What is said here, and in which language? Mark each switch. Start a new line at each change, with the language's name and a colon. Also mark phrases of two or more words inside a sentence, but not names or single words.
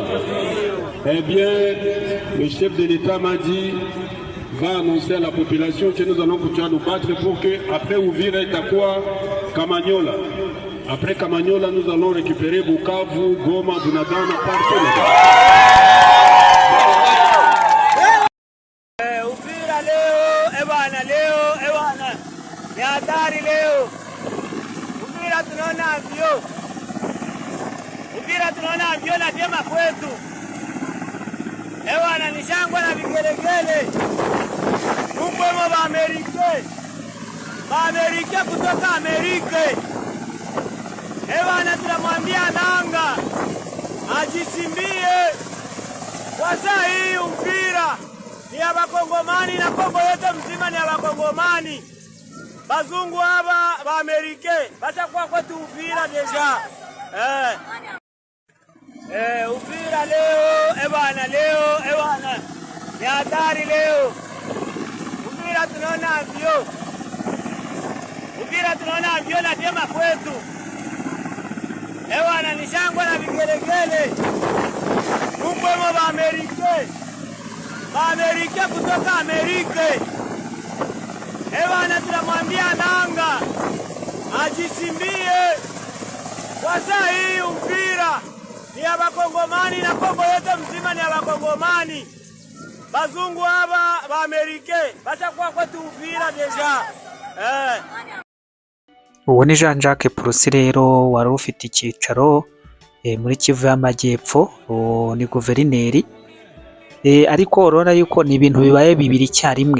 French: Eh bien, le chef de l'État m'a dit, va annoncer à la population que nous allons continuer à nous battre pour que, après Uvira et Takwa, Kamanyola. Après Kamanyola, nous allons récupérer Bukavu, Goma, Bunagana, partout.
Swahili: Uvira leo, Ewana. Ni hatari leo. Uvira tunaona avyo na vyema kwetu. Ewana ni shangwe na vigelegele. Kumbwemo Amerika kutoka Amerika. Ewana tunamwambia nanga ajichimbie. Kwa saa hii Uvira ni ya Bakongomani na Kongo yote mzima ni ya Bakongomani. Bazungu haba ba Amerika basa kwa kwetu Uvira deja. Uvira leo, Ewana. Ni hatari leo. Uvira tunaona avyo na vyema kwetu. Ewana ni shangwe na vigelegele. Kumbwemo Amerika kutoka Amerika. Ewana tunamwambia nanga ajichimbie. Kwa saa hii Uvira ni ya Bakongomani na Kongo yote mzima ni ya Bakongomani. Bazungu haba ba Amerika basa kwa kwetu Uvira deja.
Kinyarwanda: Uwo ni Jean Jacques Purusi rero wari ufite icyicaro muri Kivu y'Amajyepfo, ni guverineri. Ariko urabona yuko ni ibintu bibaye bibiri icyarimwe.